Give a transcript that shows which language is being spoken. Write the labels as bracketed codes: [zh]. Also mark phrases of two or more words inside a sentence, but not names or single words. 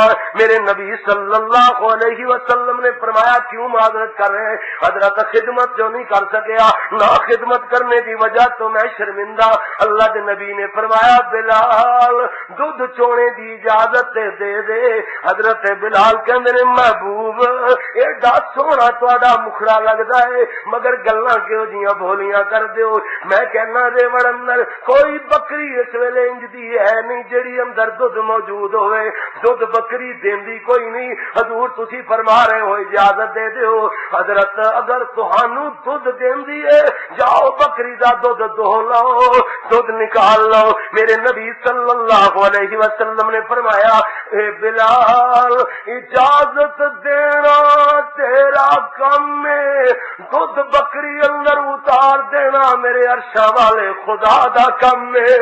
[ur] میرے نبی [ar] صلی اللہ علیہ وسلم [ur] نے فرمایا کیوں معذرت کر رہے ہیں؟ [pa] حضرت خدمت جو نہیں کر سکیا نہ خدمت کرنے کی وجہ تو میں شرمندہ. [ur] اللہ کے نبی نے فرمایا بلال دودھ چونے کی اجازت دے دے. [pa] حضرت بلال کہندے نے محبوب ایڈا سونا تہاڈا مکھڑا لگدا ہے مگر گلاں کیوں جیاں بولیاں کر دیو. میں کہنا ریوڑ اندر کوئی بکری اس ویلے انج دی ہے نہیں جڑی اندر دودھ موجود ہوئے دودھ بکری دیندی کوئی نہیں. حضور تسی فرما رہے ہو اجازت دے دیو. حضرت اگر تہانوں دودھ دیندی ہے جاؤ بکری دا دودھ دو لو دودھ نکال لو. میرے نبی [ar] صلی اللہ علیہ وسلم [pa] نے فرمایا اے بلال اجازت دینا تیرا کم ہے دودھ بکری اندر اتار دینا میرے عرشا والے خدا دا کم ہے.